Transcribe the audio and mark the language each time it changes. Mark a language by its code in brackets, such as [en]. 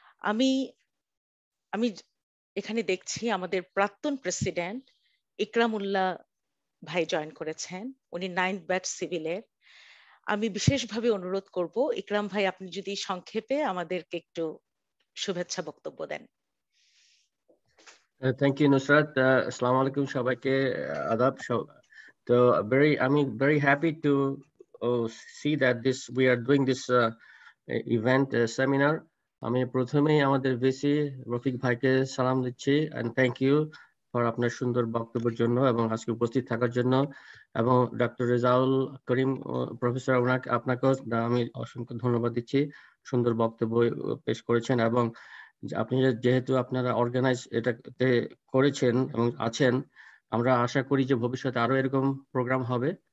[bn] আমি এখানে দেখছি আমাদের প্রাক্তন প্রেসিডেন্ট ইকরামুল্লাহ ভাই জয়েন করেছেন। উনি 9th ব্যাচ সিভিলের। আমি বিশেষভাবে অনুরোধ করব ইকরাম ভাই, আপনি যদি সংক্ষেপে আমাদেরকে একটু শুভেচ্ছা বক্তব্য দেন। [en] Thank you, Nusrat. [bn] Assalamu alaikum সবাইকে আদাব। [en] So I'm very happy to see that we are doing this event seminar. [bn] আমি প্রথমেই আমাদের ভিসি রফিক ভাইকে সালাম দিচ্ছি [en] and thank you for [bn] আপনার সুন্দর বক্তব্যের জন্য এবং আজকে উপস্থিত থাকার জন্য। এবং ডক্টর রেজাউল করিম প্রফেসর, আপনাকেও আমি অসংখ্য ধন্যবাদ দিচ্ছি। সুন্দর বক্তব্য পেশ করেছেন এবং আপনি যেহেতু আপনারা অর্গানাইজ এটাতে করেছেন এবং আছেন, আমরা আশা করি যে ভবিষ্যতে আরো এরকম প্রোগ্রাম হবে।